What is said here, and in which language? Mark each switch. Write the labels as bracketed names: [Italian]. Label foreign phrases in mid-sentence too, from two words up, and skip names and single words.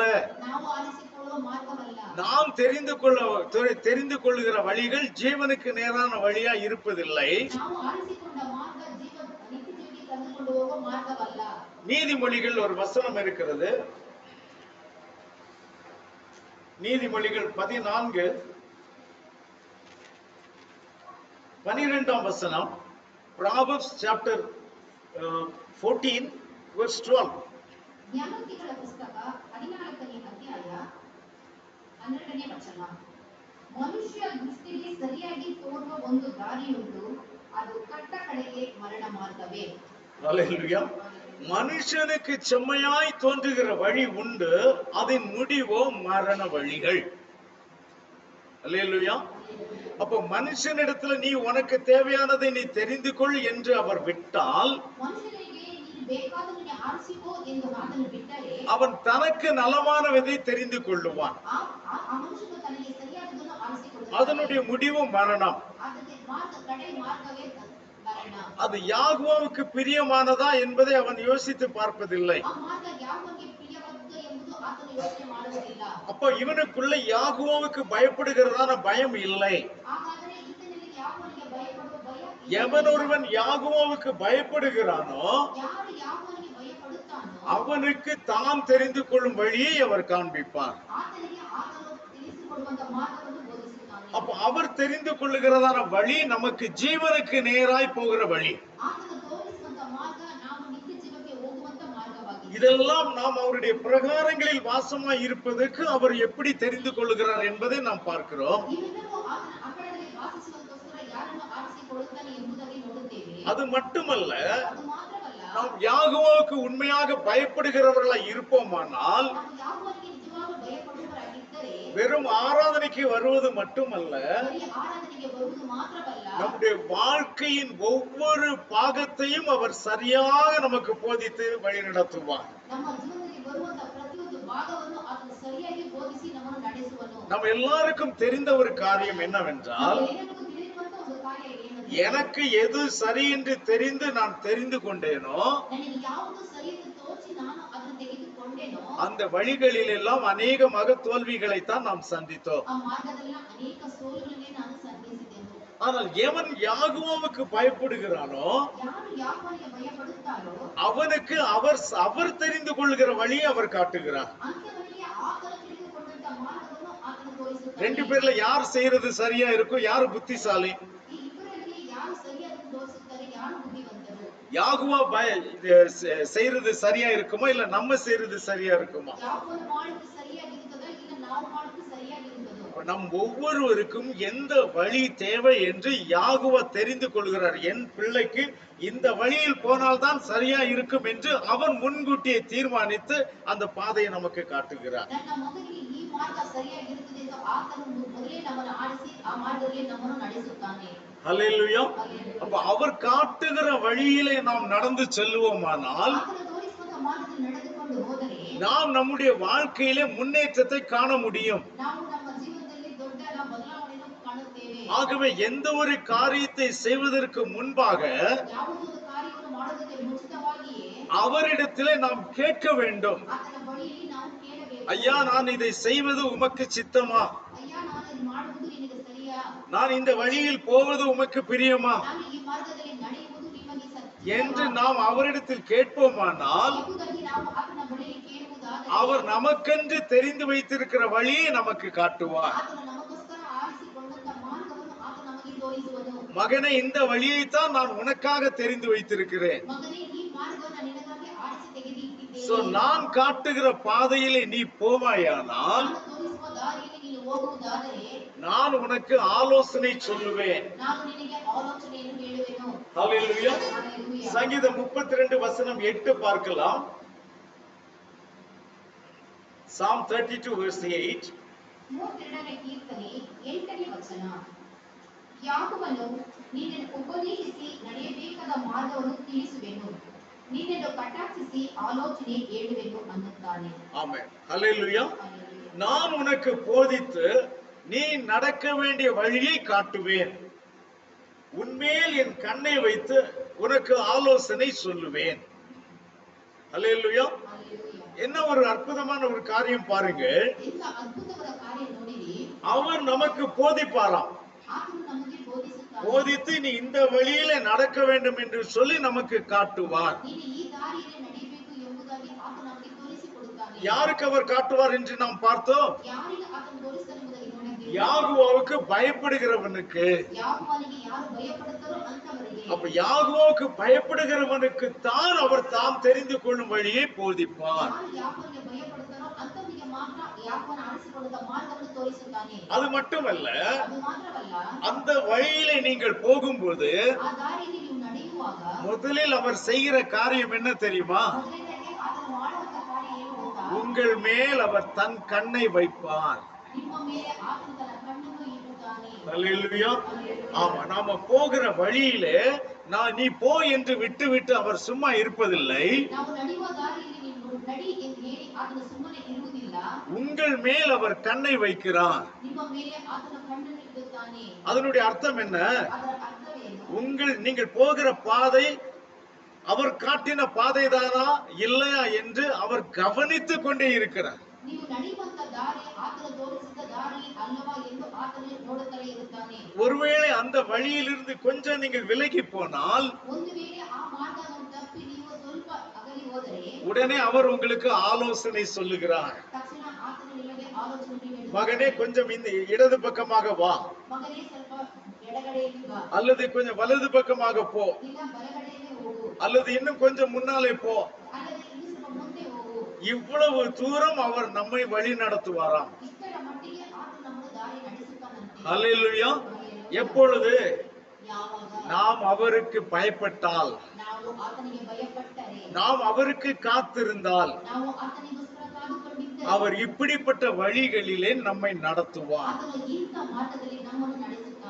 [Kannada] ನಾವು ಆರಿಸಿಕೊಳ್ಳುವ ಮಾರ್ಗವಲ್ಲ. [Tamil] நாம் தெரிந்து கொள்ளுகிற வழிகள் ஜீவனுக்கு நேரான வழியா இருப்பதில்லை. [Kannada] ನಾವು ಆರಿಸಿಕೊಂಡ ಮಾರ್ಗ ನಿತ್ಯ ಜೀವಕ್ಕೆ ಕರೆದುಕೊಂಡು ಹೋಗುವ ಮಾರ್ಗವಲ್ಲ. [Tamil] நீதிமொழிகள் ஒரு வசனம் இருக்கிறது. நீதிமொழிகள் 14 வசனம். [English] Proverbs chapter 14 verse 12. [Kannada] ಜ್ಞಾನೋಕ್ತಿಗಳ ಪುಸ್ತಕ 14ನೇ ಅಧ್ಯಾಯ 12ನೇ ವಚನ. ಮನುಷ್ಯ ದೃಷ್ಟಿಗೆ ಸರಿಯಾಗಿ ತೋರುವ ಒಂದು ದಾರಿಯುಂಟು, ಅದು ಕಟ್ಟ ಕಡೆಗೆ ಮರಣ ಮಾರ್ಗವೇ. [Tamil] அல்லேலூயா. மனுஷனுக்கு செம்மையாய் தோன்றுகிற வழி உண்டு, அதன் முடிவோ மரண வழிகள். அல்லேலூயா. அப்ப மனுஷனிடத்துல நீ உனக்கு தேவையானதை நீ தெரிந்து கொள் என்று அவர் விட்டால், [Kannada] ಮನುಷ್ಯನಿಗೆ ನೀನು ಬೇಕಾದದನ್ನು ಆರಿಸಿಕೋ ಎಂದು ಆತನು ಬಿಟ್ಟರೆ, [Tamil] அவன் தனக்கு நலமானதை தெரிந்து கொள்ளுவான். [Kannada] ಆ ಮನುಷ್ಯನು ತನಗೆ ಸರಿಯಾದದನ್ನು ಆರಿಸಿಕೊಳ್ಳುತ್ತಾನೆ. [Tamil] அதனுடைய முடிவு மரணம். [Kannada] ಅದಕ್ಕೆ ಕಡೆ ಮಾರ್ಗವೇ ಮರಣ. [Tamil] அது யாகுவாவுக்கு பிரியமானதா என்பதை அவன் யோசித்து பார்ப்பதில்லை. [Kannada] ಆ ಮಾರ್ಗ ಯಾವನಿಗೆ ಪ್ರಿಯವಾದುದು ಎಂಬುದು ಆತನು ಯೋಚನೆ ಮಾಡುವುದಿಲ್ಲ. [Tamil] அப்ப இவனுக்குள்ள யாகுவாவுக்கு பயப்படுகிறதான பயம் இல்லை. [Kannada] ಹಾಗಾದರೆ ಈತನಿಗೆ ಯಾವನಿಗೆ ಭಯಪಡುವ ಭಯ [Tamil] எவன் ஒருவன் யாகோவுக்கு பயப்படுகிறானோ [Kannada] ಯಾರು ಯಾವನಿಗೆ ಭಯಪಡುತ್ತಾನೋ [Tamil] அவனுக்கு தாம் தெரிந்து கொள்ளும் வழியை அவர் காண்பிப்பார். [Kannada] ಆತನಿಗೆ ಆತನು ತಿಳಿಸಿಕೊಡುವಂತ ಮಾರ್ಗವನ್ನು ಬೋಧಿಸುತ್ತಾನೆ. [Tamil] அப்ப அவர் தெரிந்து கொள்ளுகிறதான வழி நமக்கு ஜீவனுக்கு நேராய் போகிற வழி. [Kannada] ಆತನು ತೋರಿಸುವಂತ ಮಾರ್ಗ ನಾವು ನಿತ್ಯ ಜೀವಕ್ಕೆ ಹೋಗುವಂತ ಮಾರ್ಗವಾಗಿದೆ. [Tamil] இதெல்லாம் நாம் அவருடைய பிரகாரங்களில் வாசமாய் இருப்பதற்கு அவர் எப்படி தெரிந்து கொள்ளுகிறார் என்பதை நாம் பார்க்கிறோம். [Kannada] ಇವೆಲ್ಲವೂ ಆತನ ಅಂಗಳದಲ್ಲಿ ವಾಸಿಸುವುದಕ್ಕೋಸ್ಕರ ಯಾರನ್ನು ಆರಿಸಿಕೊಳ್ಳುತ್ತಾನೆ ಎಂಬುದಾಗಿ ನೋಡುತ್ತೇವೆ. [Tamil] அது மட்டுமல்ல, [Kannada] ಅದು ಮಾತ್ರವಲ್ಲ, [Tamil] நாம் யாகோவுக்கு உண்மையாக பயப்படுகிறவர்களாய் இருப்போமானால் [Kannada] ನಾವು ಯಾವನಿಗೆ ನಿಜವಾದ ಭಯಪಡುವವರಾಗಿದ್ದರೆ [Tamil] வெறும் ஆராதனைக்கு வருவது மட்டுமல்ல, [Kannada] ಬರೀ ಆರಾಧನೆಗೆ ಬರುವುದು ಮಾತ್ರವಲ್ಲ, [Tamil] நம்முடைய வாழ்க்கையின் ஒவ்வொரு பாகத்தையும் அவர் சரியாக நமக்கு போதித்து வழிநடத்துவார். [Kannada] ನಮ್ಮ ಜೀವನದಲ್ಲಿ ಬರುವಂತ ಪ್ರತಿಯೊಂದು ಭಾಗವನ್ನು ಆತನು ಸರಿಯಾಗಿ ಬೋಧಿಸಿ ನಮ್ಮನ್ನು ನಡೆಸುವನು. [Tamil] நம்ம எல்லாருக்கும் தெரிந்த ஒரு காரியம் என்னவென்றால், [Kannada] ಎಲ್ಲರಿಗೂ ತಿಳಿದಿರುವಂತ ಒಂದು ಕಾರ್ಯ ಏನಂದ್ರೆ, [Tamil] எனக்கு எது சரி என்று தெரிந்து நான் தெரிந்து கொண்டேனோ [Kannada] ನನಗೆ ಯಾವುದು ಸರಿ ಎಂದು ತೋಚಿ ನಾನು ಅದನ್ನು ತೆಗೆದುಕೊಂಡೇನೋ [Tamil] அந்த வழிகளில் எல்லாம் அநேகமாக தோல்விகளைத்தான் நாம் சந்தித்தோம். [Kannada] ಆ ಮಾರ್ಗದಲ್ಲಿ ಅನೇಕ ಸೋಲುಗಳನ್ನೇ ನಾನು ಸಂಧಿಸಿದೆನು. [Tamil] ஆனால் எவன் யாகோவுக்கு பயப்படுகிறானோ [Kannada] ಯಾರು ಯಾವನಿಗೆ ಭಯಪಡುತ್ತಾರೋ [Tamil] அவனுக்கு அவர் தெரிந்து கொள்கிற வழியை அவர் காட்டுகிறார். [Kannada] ಅಂತವನಿಗೆ ಆತನು ತಿಳಿದುಕೊಂಡಂತ ಮಾರ್ಗವನ್ನು ಆತನು ತೋರಿಸುತ್ತಾನೆ. [Tamil] ரெண்டு பேர்ல யார் செய்யறது சரியா இருக்கும், யாரு புத்திசாலி? [Kannada] ಈ ಇಬ್ಬರಲ್ಲಿ ಯಾರು ಸರಿಯಾಗಿ ತೋರಿಸುತ್ತಾರೆ, ಯಾರು ಬುದ್ಧಿವಂತರು? [Tamil] யாகுவா செய்யறது சரியா இருக்குமா, இல்ல நம்ம செய்யறது சரியா இருக்குமா? [Kannada] ಯಾವನು ಮಾಡುವುದು ಸರಿಯಾಗಿರುತ್ತದ, ಇಲ್ಲ ನಾವು ಮಾಡುವುದು ಸರಿಯಾಗಿರುತ್ತದೋ? [Tamil] நம் ஒவ்வொருவருக்கும் எந்த வழி தேவை என்று யாகுவா தெரிந்து கொள்கிறார். என் பிள்ளைக்கு இந்த வழியில் போனால்தான் சரியா இருக்கும் என்று அவன் முன்கூட்டியே தீர்மானித்து அந்த பாதையை நமக்கு காட்டுகிறார். [Kannada] ನನ್ನ ಮಗನಿಗೆ ಈ ಮಾರ್ಗ ಸರಿಯಾಗಿರುತ್ತದೆ ಎಂದು ಆತನು ಮೊದಲೇ ನಮ್ಮನ್ನು ಆಡಿಸಿ ಆ ಮಾರ್ಗದಲ್ಲಿ ನಮ್ಮನ್ನು ನಡೆಸುತ್ತಾನೆ. [Tamil] ஹல்லேலூயா. அப்ப அவர் காட்டுகிற வழியிலே நாம் நடந்து செல்லுவோமானால் [Kannada] ಆತನು ತೋರಿಸುವಂತ ಮಾರ್ಗದಲ್ಲಿ ನಡೆದುಕೊಂಡು ಹೋದರೆ [Tamil] நாம் நம்முடைய வாழ்க்கையிலே முன்னேற்றத்தை காண முடியும். [Kannada] ನಾವು ನಮ್ಮ ಜೀವನದಲ್ಲಿ ದೊಡ್ಡ ಬದಲಾವಣೆಯನ್ನು ಕಾಣುತ್ತೇವೆ. [Tamil] ஆகவே எந்த ஒரு காரியத்தை செய்வதற்கு முன்பாக [Kannada] ಯಾವುದೊಂದು ಕಾರ್ಯವನ್ನು ಮಾಡುವುದಕ್ಕೆ ಮುಂಚಿತವಾಗಿಯೇ [Tamil] அவரிடத்திலே நாம் கேட்க வேண்டும். [Kannada] ಆತನ ಬಳಿಯಲ್ಲಿ ನಾವು ಕೇಳಬೇಕು. [Tamil] ஐயா, நான் இதை செய்வது உமக்கு சித்தமா? [Kannada] ಅಯ್ಯ, ನಾನು ಇದು ಮಾಡುವುದು ನಿನಗೆ ಸರಿಯಾ? [Tamil] நான் இந்த வழியில் போவது உமக்கு பிரியமா [Kannada] ನಾನು ಈ ಮಾರ್ಗದಲ್ಲಿ ನಡೆಯುವುದು ನಿಮಗೆ [Tamil] என்று [Kannada] ಸತ್ಯವಾ? [Tamil] நாம் அவரிடத்தில் கேட்போமானால் [Kannada] ಎಂಬುದಾಗಿ ನಾವು ಆತನ ಬಳಿಯಲ್ಲಿ ಕೇಳುವುದಾದರೆ [Tamil] அவர் நமக்கென்று தெரிந்து வைத்திருக்கிற வழியை நமக்கு காட்டுவார். [Kannada] ಆತನು ನಮಗೋಸ್ಕರ ಆರಿಸಿಕೊಂಡಂತ ಮಾರ್ಗವನ್ನು ಆತ ನಮಗೆ ತೋರಿಸುವನು. [Tamil] மகனே, இந்த வழியைத்தான் நான் உனக்காக தெரிந்து வைத்திருக்கிறேன். [Kannada] ಮಗನೇ, ಈ ಮಾರ್ಗವನ್ನು ನಿನಗಾಗಿ ಆರಿಸಿ ತೆಗೆದಿಟ್ಟಿದ್ದೇನೆ. [Tamil] சோ நான் காட்டுகிற பாதையிலே நீ போவாயானால் [Kannada] ನಾನು ತೋರಿಸುವ ದಾರಿಯಲ್ಲಿ ನೀನು ಹೋಗುವುದಾದರೆ [Tamil] நான் உனக்கு ஆலோசனை சொல்லுவேன். [Kannada] ನಾನು ನಿನಗೆ ಆಲೋಚನೆಯನ್ನು ಹೇಳುವೆನು. [Tamil] ஹல்லேலூயா. [Kannada] ಹಲ್ಲೆಲೂಯಾ. [Tamil] சங்கீதம் 32 வசனம் 8 பார்க்கலாம். [English] Psalm 32 verse 8. [Kannada] 32ನೇ ಕೀರ್ತನೆ 8ನೇ ವಚನ. ಯಾಕೋಬನು ನಿನ್ನನ್ನು ಉಪದೇಶಿಸಿ ನಡೆಯಬೇಕಾದ ಮಾರ್ಗವನ್ನು ತಿಳಿಸುವೆನು, ನಿನ್ನನ್ನು ಕಟಾಕ್ಷಿಸಿ ಆಲೋಚನೆ ಹೇಳುವೆನು ಅನ್ನುತ್ತಾನೆ. [Tamil] ஆமென். ஹல்லேலூயா. [Kannada] ಹಲ್ಲೆಲೂಯಾ. [Tamil] நான் உனக்கு போதித்து நீ நடக்க வேண்டிய வழியை காட்டுவேன். உன்மேல் என் கண்ணை வைத்து உனக்கு ஆலோசனை சொல்லுவேன். ஹல்லேலூயா. [Kannada] ಹಲ್ಲೆಲೂಯಾ. [Tamil] என்ன ஒரு அற்புதமான ஒரு காரியம் பாருங்க. [Kannada] ಎಂಥ ಅದ್ಭುತವಾದ ಕಾರ್ಯ ನೋಡಿರಿ. [Tamil] அவர் நமக்கு போதிப்பாராம். [Kannada] ಆತನು ನಮಗೆ ಬೋಧಿಸುತ್ತಾನೆ. [Tamil] போதித்து நீ இந்த வழியிலே நடக்க வேண்டும் என்று சொல்லி நமக்கு காட்டுவார். [Kannada] ನೀನು ಈ ದಾರಿಯಲ್ಲಿ ನಡೆಯಬೇಕು ಎಂಬುದಾಗಿ ಆತ ನಮಗೆ ತೋರಿಸಿಕೊಡುತ್ತಾನೆ. [Tamil] யாருக்கு அவர் காட்டுவார் என்று நாம் பார்த்தோம்? [Kannada] ಯಾರಿಗೆ ಆತನು ತೋರಿಸ್ತಾನೆ ಎಂಬುದಾಗಿ ನೋಡಿದ್ದೇವೆ. [Tamil] யாகுவாவுக்கு பயப்படுகிறவனுக்கு. [Kannada] ಯಾಕೋಬನಿಗೆ ಯಾರು ಭಯಪಡುತ್ತಾರೋ ಅಂತವರಿಗೆ. [Tamil] அப்ப யாகுவாவுக்கு பயப்படுகிறவனுக்கு தான் அவர் தாம் தெரிந்து கொள்ளும் வழியை போதிப்பார். [Kannada] ಯಾರು ಯಾಕೋಬನಿಗೆ ಭಯಪಡುತ್ತಾರೋ ಅಂತವರಿಗೆ ಮಾತ್ರ ಯಾಕೋಬನು ಆರಿಸಿಕೊಂಡ ಮಾರ್ಗವನ್ನು ತೋರಿಸುತ್ತಾನೆ. [Tamil] அது மட்டுமல்ல, [Kannada] ಅದು ಮಾತ್ರವಲ್ಲ, [Tamil] அந்த வழியிலே நீங்கள் போகும்போது [Kannada] ಆ ದಾರಿಯಲ್ಲಿ ನೀವು ನಡೆಯುವಾಗ [Tamil] முதலில் அவர் செய்கிற காரியம் என்ன தெரியுமா? [Kannada] ಮೊದಲನೇದಾಗಿ ಆತನು ಮಾಡುವಂತ ಕಾರ್ಯ ಏನು ಗೊತ್ತಾ? [Tamil] உங்கள் மேல் அவர் தன் கண்ணை வைப்பார். [Kannada] ನಿಮ್ಮ ಮೇಲೆ ಆತನು ತನ್ನ ಕಣ್ಣನ್ನು ಇಡುತ್ತಾನೆ. [Tamil] அல்லேலூயா. ஆமா, நாம போகிற வழியிலே நீ போ என்று விட்டு அவர் சும்மா இருப்பதில்லை. [Kannada] ನಾವು ನಡೆಯುವ ದಾರಿಯಲ್ಲಿ ನೀವು ನಡಿ ಎಂದು ಹೇಳಿ ಆತನು ಸುಮ್ಮನೆ ಇರುವುದಿಲ್ಲ. [Tamil] உங்கள் மேல் அவர் கண்ணை வைக்கிறார். [Kannada] ನಿಮ್ಮ ಮೇಲೆ ಆತನ ಕಣ್ಣನ್ನು ಇಡುತ್ತಾನೆ. [Tamil] அதனுடைய அர்த்தம் என்ன? [Kannada] ಅದರ ಅರ್ಥವೇನು? [Tamil] நீங்கள் போகிற பாதை அவர் காட்டின பாதைதானா இல்லையா என்று அவர் கவனித்துக் கொண்டே இருக்கிறார். [Kannada] ನೀವು ನಡೆಯುವಂತ ದಾರಿ ಆತನ ತೋರಿಸಿದ ದಾರಿ ಅಲ್ಲವಾ ಎಂದು ಆತನು ನೋಡುತ್ತಲೇ ಇರುತ್ತಾನೆ. [Tamil] ஒருவேளை அந்த வழியிலிருந்து கொஞ்சம் நீங்கள் விலகி போனால் [Kannada] ಒಂದು ವೇಳೆ ಆ ಮಾರ್ಗವನ್ನು ತಪ್ಪಿ ನೀವು ಸ್ವಲ್ಪ ಅಗಲಿ ಹೋದರೆ [Tamil] உடனே அவர் உங்களுக்கு ஆலோசனை சொல்லுகிறார். [Kannada] ತಕ್ಷಣ ಆತನು ನಿಮಗೆ ಆಲೋಚನೆ ನೀಡುತ್ತಾನೆ. [Tamil] மகனே கொஞ்சம் இந்த இடது பக்கமாக வா, [Kannada] ಮಗನೇ ಸ್ವಲ್ಪ ಎಡಗಡೆಯಲ್ಲಿ ಬಾ, [Tamil] அல்லது கொஞ்சம் வலது பக்கமாக போ, [Kannada] ಇಲ್ಲ ಬಲಗಡೆಯಲ್ಲಿ ಹೋಗು, [Tamil] அல்லது இன்னும் கொஞ்சம் முன்னாலே போ. [Kannada] ಅಲ್ಲದೆ ಇನ್ನು ಸ್ವಲ್ಪ ಮುಂದೆ ಹೋಗು. [Tamil] இவ்வளவு தூரம் அவர் நம்மை வழி நடத்துவாராம். [Kannada] ಇಷ್ಟರ ಮಟ್ಟಿಗೆ ಆತನು ನಮ್ಮನ್ನು ದಾರಿ ನಡೆಸುತ್ತಾನಂತೆ. [Tamil] ஹல்லேலூயா. எப்பொழுது [Kannada] ಯಾವಾಗ [Tamil] நாம் அவருக்கு பயப்பட்டால், [Kannada] ನಾವು ಆತನಿಗೆ ಭಯಪಟ್ಟರೆ, [Tamil] நாம் அவருக்கு காத்திருந்தால், [Kannada] ನಾವು ಆತನಿಗೋಸ್ಕರ ಕಾದುಕೊಂಡಿದ್ದರೆ [Tamil] அவர் இப்படிப்பட்ட வழிகளிலே நம்மை நடத்துவார். [Kannada] ಆತನು ಇಂಥ ಮಾರ್ಗದಲ್ಲಿ ನಮ್ಮನ್ನು ನಡೆಸುತ್ತಾನೆ.